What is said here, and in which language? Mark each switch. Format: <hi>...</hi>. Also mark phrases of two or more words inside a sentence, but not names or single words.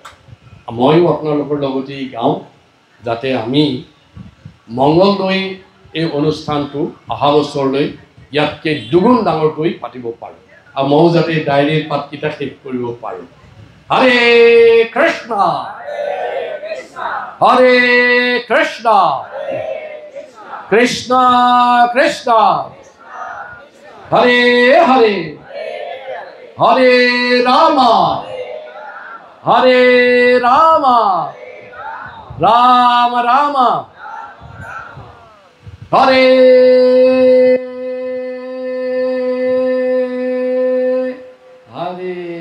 <as>ময়ো আপোনালোকৰ লগতেই গাওঁ, যাতে আমি মংগলদৈ এই অনুষ্ঠানটো অহা বছৰলৈ ইয়াতকৈ দুগুণ ডাঙৰকৈ পাতিব পাৰোঁ আৰু ময়ো যাতে ডায়েৰীৰ পাতকেইটা শেষ কৰিব পাৰোঁ।</as> <sa>হৰে কৃষ্ণ হৰে কৃষ্ণ কৃষ্ণ কৃষ্ণ হরে হরে হরে রাম হরে রাম রাম রাম হরে হরে।</sa>